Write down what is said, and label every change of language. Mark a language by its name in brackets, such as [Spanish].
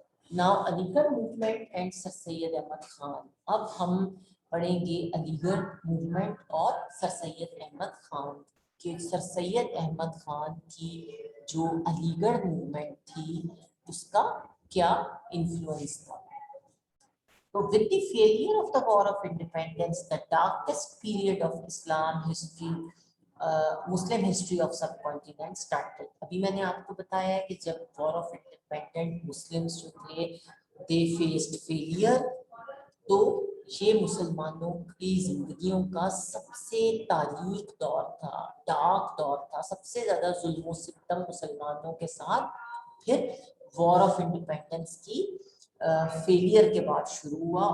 [Urdu] Now علی گڑھ movement and سر سید احمد خان. اب ہم پڑھیں گے علی گڑھ موومنٹ اور سر سید احمد خان کہ سر سید احمد خان کی جو علی گڑھ موومنٹ تھی اس کا کیا انفلوئنس تھا. [English] So with the failure of the war of independence, the darkest period of Islam history, Muslim history of subcontinent started. [Urdu] ابھی میں نے آپ کو بتایا ہے کہ جب [English] war of independent Muslims [Urdu] جو تھے [English] they faced failure, [Urdu] تو یہ مسلمانوں کی زندگیوں کا سب سے تاریک دور تھا, ڈارک دور تھا, سب سے زیادہ ظلم و ستم مسلمانوں کے ساتھ پھر وار آف انڈیپینڈنس کی فیلئر کے بعد شروع ہوا.